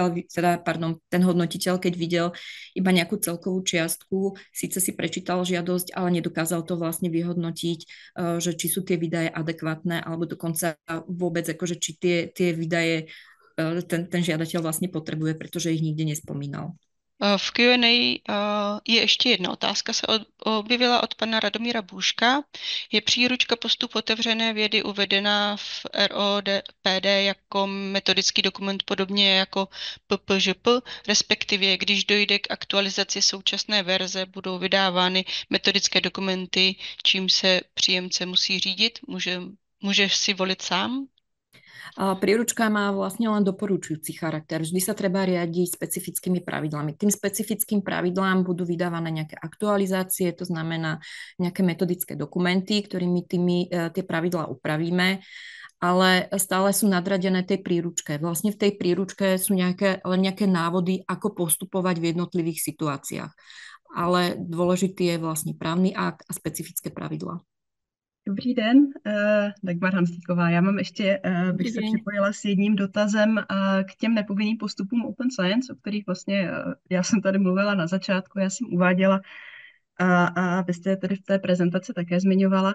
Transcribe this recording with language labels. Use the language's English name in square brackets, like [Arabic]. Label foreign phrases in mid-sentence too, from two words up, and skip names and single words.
[Slovak] ten hodnotiteľ, keď videl iba nejakú celkovú čiastku, síce si prečítal žiadosť, ale nedokázal to vlastne vyhodnotiť, že či sú tie výdaje adekvátne, alebo dokonca vôbec, akože či tie výdaje ten žiadateľ vlastne potrebuje, pretože ich nikde nespomínal. [Czech] V Q&A je ještě jedna otázka, se objevila od pana Radomíra Bůžka. Je příručka postup otevřené vědy uvedena v ROPD jako metodický dokument podobně jako PPŽP, respektive když dojde k aktualizaci současné verze, budou vydávány metodické dokumenty, čím se příjemce musí řídit? Může si volit sám? [Slovak] Príručka má vlastne len doporučujúci charakter. Vždy sa treba riadiť specifickými pravidlami. Tým specifickým pravidlám budú vydávané nejaké aktualizácie, to znamená nejaké metodické dokumenty, ktorými tie pravidlá upravíme, ale stále sú nadradené tej príručke. Vlastne v tej príručke sú len nejaké návody, ako postupovať v jednotlivých situáciách. Ale dôležitý je vlastne právny akt a specifické pravidlá. [Czech] Dobrý den, Dagmar Hanslíková. Já mám ještě, bych se připojila s jedním dotazem k těm nepovinným postupům [English] Open Science, [Czech] o kterých vlastně já jsem tady mluvila na začátku, já jsem uváděla a vy jste tady v té prezentaci také zmiňovala.